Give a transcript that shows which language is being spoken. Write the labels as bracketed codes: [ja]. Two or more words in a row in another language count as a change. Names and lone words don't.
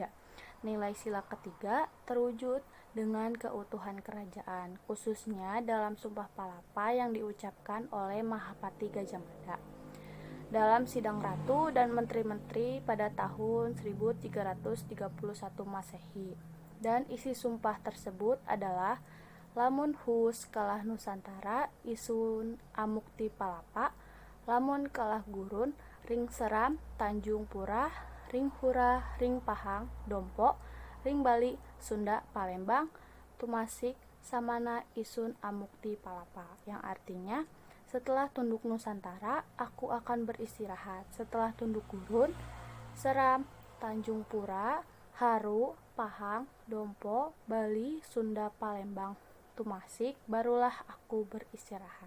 [id] Nilai sila ketiga terwujud dengan keutuhan kerajaan, khususnya dalam Sumpah Palapa yang diucapkan oleh Mahapati Gajah Mada dalam sidang ratu dan menteri-menteri pada tahun 1331 Masehi. Dan isi sumpah tersebut adalah [kaw] lamun hus kalah Nusantara isun amukti palapa, lamun kalah gurun ring seram Tanjung Pura, ring hura ring Pahang Dompo, ring Bali Sunda Palembang, tumasik samana isun amukti palapa, [id] yang artinya setelah tunduk Nusantara, aku akan beristirahat. Setelah tunduk gurun, seram, Tanjung Pura, Haru, Pahang, Dompo, Bali, Sunda, Palembang, tumasik, barulah aku beristirahat.